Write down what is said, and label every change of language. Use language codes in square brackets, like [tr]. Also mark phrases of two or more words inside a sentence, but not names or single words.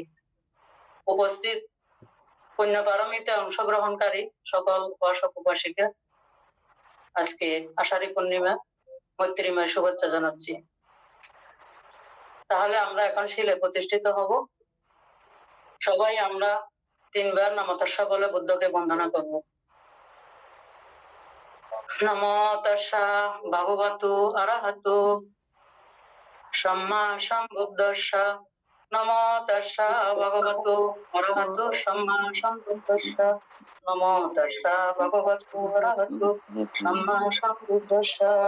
[bn] উপস্থিত পুণ্যপারমিতে অংশগ্রহণকারী সকল উপাসক উপাসিকা, আজকে আষাঢ়ী পূর্ণিমা মৈত্রীময় শুভেচ্ছা জানাচ্ছি। তাহলে আমরা এখন শিলে প্রতিষ্ঠিত হব। সবাই আমরা 3 বার নমঃ বলে বুদ্ধকে বন্দনা করব। [pi] নমো তস্যা ভগবতু অরহতু সম্মা সম্বুদ্ধস্য। নমো তস্যা ভগবতু অরহতু সম্মা সম্বুদ্ধস্য। নমো তস্যা ভগবতু অরহতু সম্মা সম্বুদ্ধস্য।